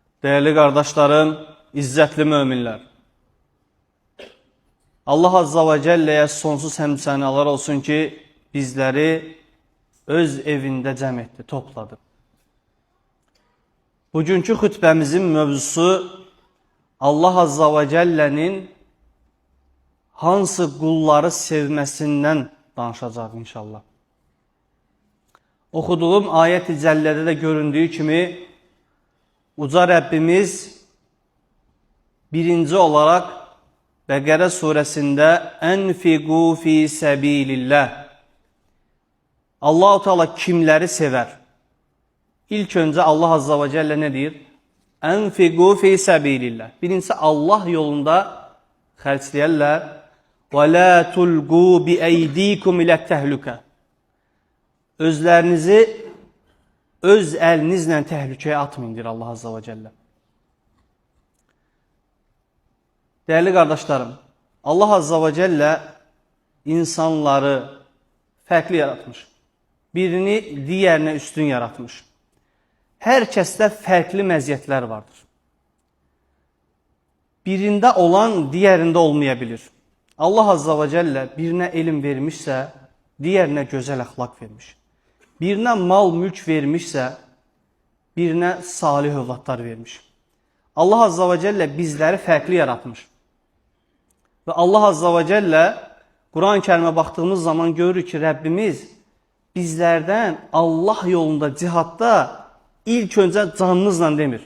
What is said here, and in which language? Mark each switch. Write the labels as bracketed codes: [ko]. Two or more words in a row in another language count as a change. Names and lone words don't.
[tr] Değerli kardeşlerim, [az] izzətli müminler. Allah Azza ve Celle'ye sonsuz həmsənalar olsun ki, bizleri öz evində cəm etdi, topladı. Bugünkü xütbəmizin mövzusu Allah Azza ve Celle'nin hansı qulları sevməsindən danışacaq inşallah. Oxuduğum ayət-i cəllədə də göründüyü kimi Uca Rəbbimiz birinci olarak Bəqərə suresində [ar] أنفقوا في سبيل الله. [az] Allah-u Teala kimləri sevər? İlk öncə Allah Azza ve Celle ne deyir? [ar] أنفقوا في سبيل الله. [az] Birincisi Allah yolunda xərcləyərlər. [ar] ولا تلقوا بأيديكم [az] ilə təhlükə. Özlərinizi öz əlinizlə təhlükəyə atmayın, deyir Allah Azza ve Celle. [tr] Değerli kardeşlerim, Allah Azza ve Celle insanları [az] fərqli yaratmış. [tr] Birini diğerine üstün yaratmış. [az] Hər kəsdə fərqli məziyyətlər vardır. [tr] Birində olan diğerinde olmayabilir. [az] Allah Azza ve Celle birine elm vermişsə, diğerine gözəl əxlaq vermiş. [tr] Birine mal mülk vermişsə, birine salih övladlar vermiş. [az] Allah Azza ve Celle bizleri fərqli yaratmış. [tr] Ve Allah Azza ve Celle Kur'an-ı Kerim'e baktığımız zaman görürük ki Rabbimiz bizlerden Allah yolunda cihatta ilk önce canınızla demir.